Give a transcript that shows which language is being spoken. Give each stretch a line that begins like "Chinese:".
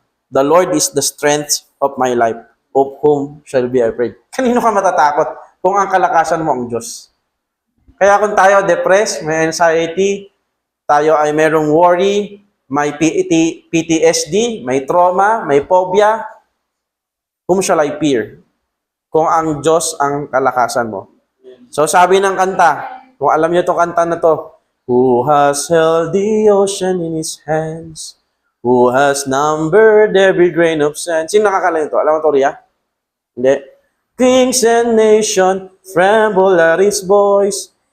English: The Lord is the strength of my life. Of whom shall be afraid?
Filipino: Kanino ka matatakot kung ang kalakasan mo ang Diyos? Kaya kung tayo depressed, may anxiety, tayo ay merong worry, may PTSD, may trauma, may phobia, whom shall I fear? Kung ang Diyos ang kalakasan mo. So sabi ng kanta, kung alam niyo itong kanta na to, who has held the ocean in His hands, who has numbered every grain of sand. Sino nakakala nito? Alam mo to, Ria? Hindi.
English: Kings and nation tremble at His voice.